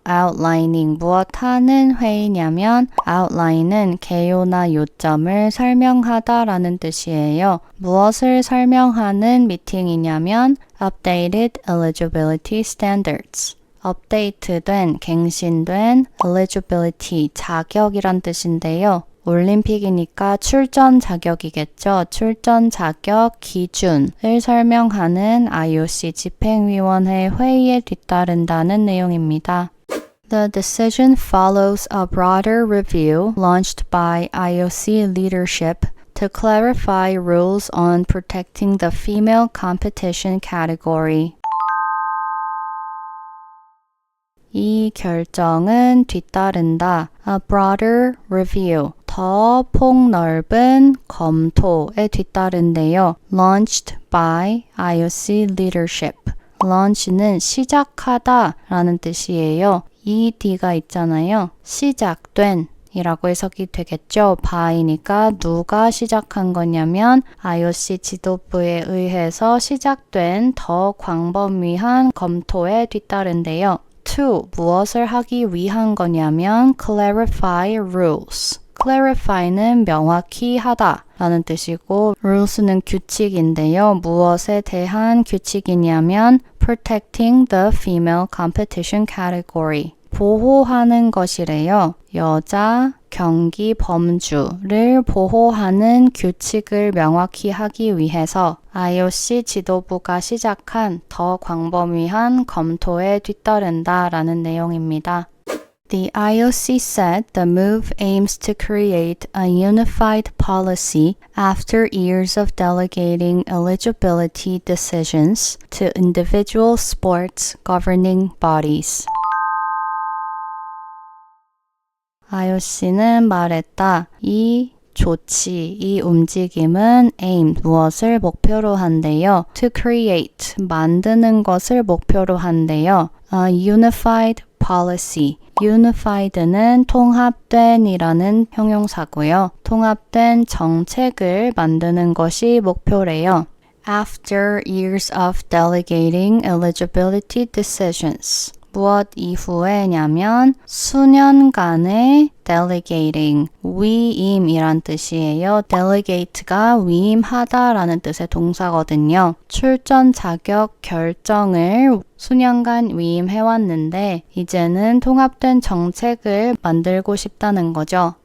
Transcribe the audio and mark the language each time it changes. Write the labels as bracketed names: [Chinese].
[Korean] Outlining, 무엇 하는 회의냐면 outline은 개요나 요점을 설명하다라는 뜻이에요. 무엇을 설명하는 미팅이냐면 [English] Updated Eligibility Standards. [Korean] 업데이트된, 갱신된 eligibility, 자격이란 뜻인데요. 올림픽이니까 출전 자격이겠죠. 출전 자격 기준을 설명하는 IOC 집행위원회 회의에 뒤따른다는 내용입니다. [English] The decision follows a broader review launched by IOC leadership to clarify rules on protecting the female competition category. [Korean] 이 결정은 뒤따른다. [English] A broader review. [Korean] 더 폭넓은 검토에 뒤따른데요. [English] Launched by IOC leadership. [Korean] launch는 시작하다 라는 뜻이에요. ed가 있잖아요. 시작된 이라고 해석이 되겠죠. by니까 누가 시작한 거냐면 IOC 지도부에 의해서 시작된 더 광범위한 검토에 뒤따른데요. to, 무엇을 하기 위한 거냐면 [English] clarify rules. [Korean] clarify는 명확히 하다 라는 뜻이고 rules는 규칙인데요. 무엇에 대한 규칙이냐면 [English] protecting the female competition category. [Korean] 보호하는 것이래요. 여자 경기 범주를 보호하는 규칙을 명확히 하기 위해서 IOC 지도부가 시작한 더 광범위한 검토에 뒤따른다라는 내용입니다. [English] The IOC said the move aims to create a unified policy after years of delegating eligibility decisions to individual sports governing bodies. [Korean] IOC는 말했다. 이 조치, 이 움직임은 aim, 무엇을 목표로 한대요. [English] To create, [Korean] 만드는 것을 목표로 한대요. [English] A unified policy. [Korean] unified는 통합된 이라는 형용사고요. 통합된 정책을 만드는 것이 목표래요. [English] After years of delegating eligibility decisions. [Korean] 무엇 이후에냐면 수년간의 delegating, 위임이란 뜻이에요. delegate가 위임하다라는 뜻의 동사거든요. 출전 자격 결정을 수년간 위임해왔는데 이제는 통합된 정책을 만들고 싶다는 거죠.